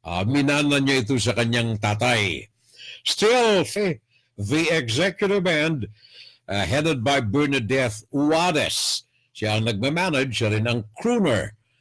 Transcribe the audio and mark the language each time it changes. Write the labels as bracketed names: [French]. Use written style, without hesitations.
[Filipino] Minana niya ito sa kanyang tatay. [English] Still, the Executive Band headed by Bernadette Uwades. [Filipino] Siya ang nagmamanage, siya rin ang crooner.